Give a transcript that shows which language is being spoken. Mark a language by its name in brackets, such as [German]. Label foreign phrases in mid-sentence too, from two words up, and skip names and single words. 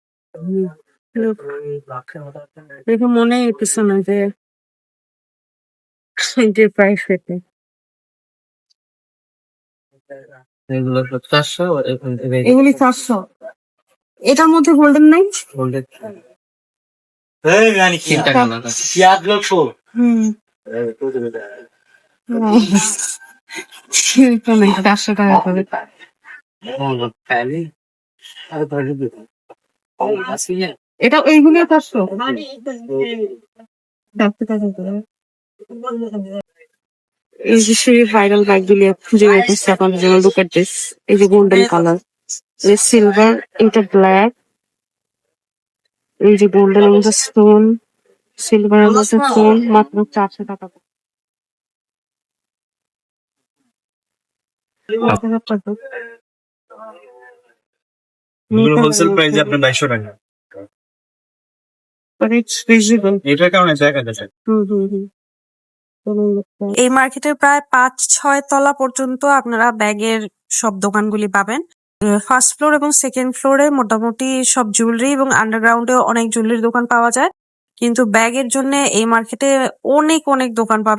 [Bangla] দেখে মনে হইতেছে না যে যে [English] price rate [Bangla] এগুলো 400 এগুলি 400। এটার মধ্যে গোল্ডেন নাই? গোল্ডেন yani তিন টাকা না [Turkish] siyah blok şu. হুম Evet, o da öyle. [Bangla] 400 টাকা করে। তাহলে আর ধরে দিতে এটা এইগুলো 400 টাকা করে। এই যে সেই ভাইরাল ব্যাগগুলি খুঁজে বের করছি আপনাদের জন্য। [English] look at this, [Bangla] এই যে [English] golden colour, [Bangla] এই সিলভার, এটা ব্ল্যাক, এই যে গোল্ডেন এর মধ্যে স্টোন, সিলভার এর মধ্যে স্টোন, মাত্র 400 টাকা। এগুলো [English] wholesale price [Bangla] আপনার 250 টাকা। [English] But it's visible. [Bangla] এটার কারণে দেখা যাচ্ছে। এই মার্কেটের প্রায় 5-6 তলা পর্যন্ত আপনারা ব্যাগের সব দোকানগুলি পাবেন। [English] first floor [Bangla] এবং [English] second floor [Bangla] মোটামুটি সব জুয়েলারি এবং আন্ডারগ্রাউন্ডে অনেক জুয়েলারি দোকান পাওয়া যায়, কিন্তু ব্যাগের জন্য এই মার্কেটে অনেক অনেক দোকান পাবেন।